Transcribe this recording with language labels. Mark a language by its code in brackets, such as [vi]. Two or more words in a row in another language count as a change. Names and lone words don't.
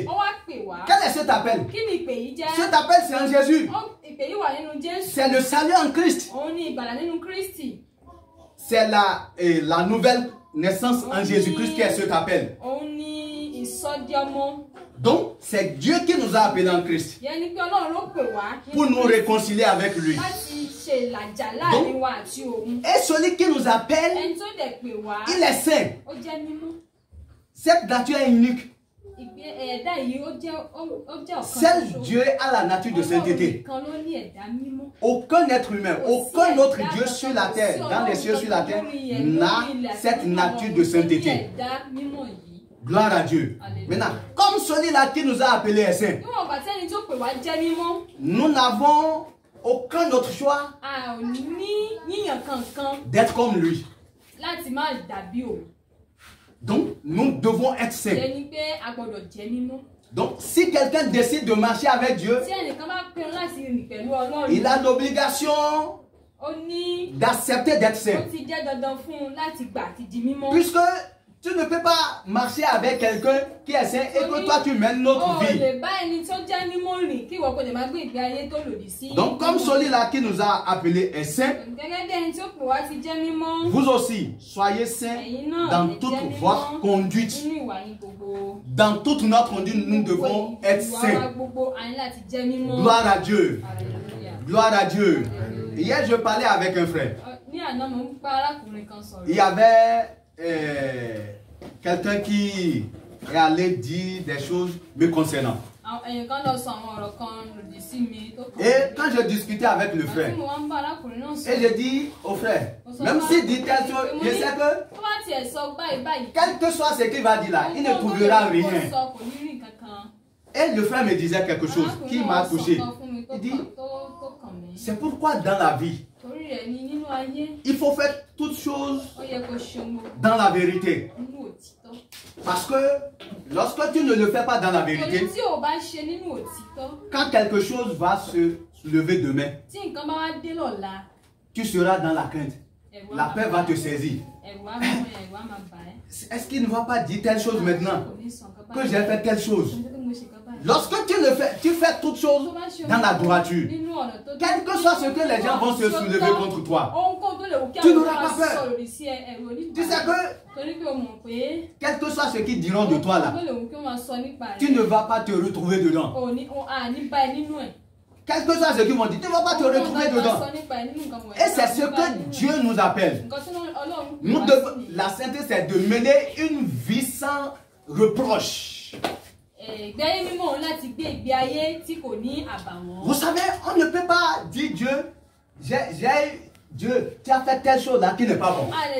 [fr] Quel est cet appel? Cet appel c'est en Jésus. C'est le salut en Christ. C'est la nouvelle naissance en Jésus-Christ qui est cet appel. Donc, c'est Dieu qui nous a appelés en Christ [yo] Ìyẹn ni pé Ọlọ́run ló pè wá nínú [fr] pour nous Kristi réconcilier avec lui. [yo] láti ṣe ìlàjà láàrin wa àti òun. [fr] Et celui qui nous appelle, [yo] Ẹni tó dẹ̀ pè wá, [fr] il est saint. [yo] ó jẹ́ mímọ́. [fr] Cette nature est unique. [yo] Ẹ̀dá yìí ó jẹ́ ọ̀kan [fr] Seul [yo] ṣoṣo. [fr] Dieu a la nature de Ọlọ́run sainteté. [yo] nìkan ló ní ẹ̀dá mímọ́. [fr] Aucun être humain, aucun autre Dieu sur la terre, dans les cieux sur la terre, n'a cette nature de sainteté. [yo] Ẹ̀dá mímọ́ yìí. [fr] Gloire à Dieu. Maintenant, comme celui-là qui nous a appelés est saint, [yo] Níwọ̀n ìgbà tí ẹni tó pè wá jẹ́ mímọ́, [fr] nous n'avons aucun autre choix [yo] a ò ní yíyàn kankan [fr] d'être comme lui. [yo] láti má dàbí òun. [fr] Donc, nous devons être saints. [yo] Ìyẹn ni pé a gbọ́dọ̀ jẹ́ mímọ́. [fr] Donc, si quelqu'un décide de marcher avec Dieu, [yo] Tí ẹnìkan bá pinnu láti rìn pẹ̀lú Ọlọ́run, [fr] il a l'obligation [yo] ó ní [fr] d'accepter d'être [yo] ó [fr] saint. [yo] ti jẹ́ dandan fún un láti gbà àti di mímọ́. [fr] Puisque tu ne peux pas marcher avec quelqu'un qui est saint et que toi tu mènes notre [yo] Ó [fr] vie. [yo] lè bá ẹni tó jẹ́ mímọ́ rìn kí ìwọ kò lè máa gbé ìgbé ayé tó lòdì sí. [fr] Donc, comme celui-là qui nous a appelés est saint, [yo] Gẹ́gẹ́ bí ẹni tó pè wá ti jẹ́ mímọ́, [fr] vous aussi, soyez saints [yo] ẹ̀yin náà [fr] dans [yo] lè [fr] toute [yo] jẹ́ mímọ́ [fr] votre conduite. [yo] nínú ìwà yín gbogbo. [fr] Dans toute notre conduite, nous devons être [yo] Ìwà wa [fr] saints. [yo] gbogbo a ní láti jẹ́ mímọ́. [fr] Gloire à Dieu. Alléluia. Gloire à Dieu. Hier, je parlais avec un frère. [yo] Ní àná mo ń bá arákùnrin kan sọ̀rọ̀. [fr] Il y avait quelqu'un qui allait dire des choses me concernant. [yo] Ẹ̀yin kan lọ sọ àwọn ọ̀rọ̀ kan lòdì sí mi tó kàn. [fr] Et quand je discutais avec le [yo] Àti [fr] frère, [yo] mo wá ń bá arákùnrin náà [fr] et [yo] sọ̀rọ̀. [fr] je dis au frère, même s'il dit telle chose, je sais que [yo] Tó bá tiẹ̀ sọ báyìí báyìí. [fr] quel que soit ce qu'il va dire là, il ne trouvera rien. [yo] Ó sọ kò ní rí kankan. [fr] Et le frère me disait quelque chose qui m'a touché. Il dit, c'est pourquoi dans la vie, [yo] Torí rẹ̀ ni nínú ayé, [fr] il faut faire toutes choses [yo] ó yẹ kó ṣe ohun gbogbo [fr] dans la vérité. [yo] nínú òtítọ́. [fr] Parce que lorsque tu ne le fais pas dans la vérité, [yo] Torí tí o bá ṣe nínú òtítọ́, [fr] quand quelque chose va se lever demain, [yo] tí nǹkan bá wá dé lọ́la, [fr] tu seras dans la crainte. [yo] ẹ̀rù á [fr] La [yo] máa [fr] peur va te saisir. [yo] ẹ̀rù á mú ẹ, ẹ̀rù á máa bà ẹ́. [fr] Est-ce qu'il ne va pas dire telle chose maintenant [yo] Kò ní sọ nǹkan [fr] que [yo] báyìí. [fr] j'ai fait telle chose? [yo] Kò ní sọ pé mo ṣe nǹkan báyìí. [fr] Lorsque tu fais toutes choses [yo] Tó bá ṣe [fr] dans la [yo] ohun [fr] droiture, [yo] nínú ọ̀nà tó [fr] quel que soit ce que les gens vont se soulever contre toi, [yo] ohunkóhun tó lè wù kí [fr] tu [yo] àwọn [fr] n'auras [yo] èèyàn [fr] pas peur. [yo] sọ lòdì sí ẹ, ẹ̀rù ò ní bà [fr] tu sais [yo] ẹ́. [fr] que [yo] Torí pé o mọ̀ pé [fr] quel que soit ce qu'ils diront de toi là, [yo] ohunkóhun tó lè wù kí wọ́n máa sọ nípa rẹ̀, [fr] tu ne vas pas te retrouver dedans. [yo] à ní bá ẹ nínú ẹ̀. [fr] Quel que soit ce qu'ils vont dire, tu ne vas pas te retrouver dedans. Et c'est ce que Dieu nous appelle. Nous devons, la sainteté, c'est de mener une vie sans reproche. Vous savez, on ne peut pas dire Dieu, tu as fait telle chose là qui n'est pas bon.